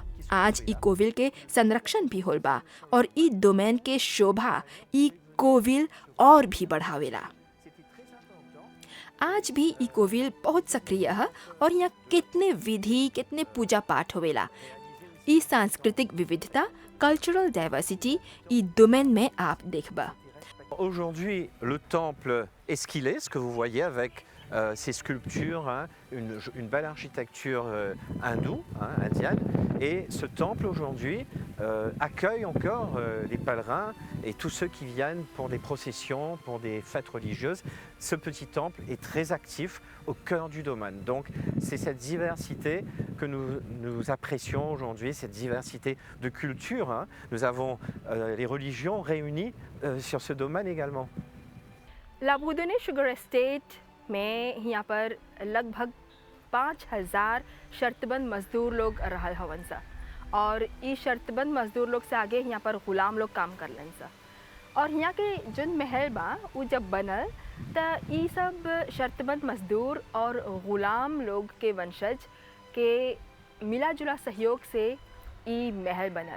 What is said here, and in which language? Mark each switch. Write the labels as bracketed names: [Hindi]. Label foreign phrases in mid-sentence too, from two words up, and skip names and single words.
[Bhojpuri] आज ई कोविल के संरक्षण भी होल बा और ई डोमेन के शोभा ई कोविल और भी बढ़ावेला। आज भी ई कोविल बहुत सक्रिय है और यहाँ कितने विधि, कितने पूजा पाठ होवेला। ई सांस्कृतिक विविधता, [English] cultural diversity [Bhojpuri] ई डोमेन में आप देखबा। [French] Aujourd'hui, le temple Esquilé, ce que vous voyez avec ces sculptures, une belle architecture hindoue, indienne, et ce temple aujourd'hui accueille encore les pèlerins et tous ceux qui viennent pour des processions, pour des fêtes religieuses. Ce petit temple est très actif au cœur du domaine. Donc c'est cette diversité que nous apprécions aujourd'hui, cette diversité de culture. Nous avons les religions réunies sur ce domaine également. [Bhojpuri] लाबुदुने शुगर एस्टेट में यहाँ पर लगभग 5000 शर्तबंद मजदूर लोग रहल हवन सा, और ई शर्तबंद मजदूर लोग से आगे यहाँ पर गुलाम लोग काम करलन सा। और यहाँ के जोन महल बा वो जब बनल त ई सब शर्तबंद मजदूर और गुलाम लोग के वंशज के मिला जुला सहयोग से ई महल बनल।